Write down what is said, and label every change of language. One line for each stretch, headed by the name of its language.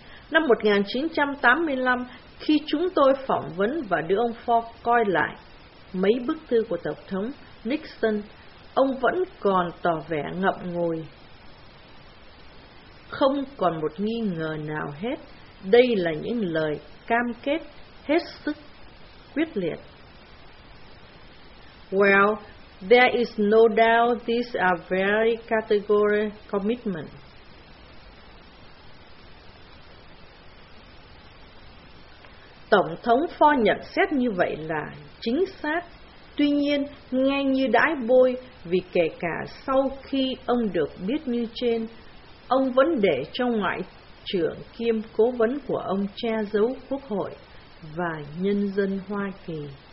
Vietnamese: Năm 1985, khi chúng tôi phỏng vấn và đưa ông Ford coi lại mấy bức thư của Tổng thống Nixon, ông vẫn còn tỏ vẻ ngậm ngùi. Không còn một nghi ngờ nào hết. Đây là những lời cam kết hết sức quyết liệt.
English: Well, there is no doubt these are very categorical commitments.
Vietnamese: Tổng thống Ford nhận xét như vậy là chính xác. Tuy nhiên, nghe như đãi bôi vì kể cả sau khi ông được biết như trên, ông vẫn để cho ngoại trưởng kiêm cố vấn của ông che giấu Quốc hội và nhân dân Hoa Kỳ.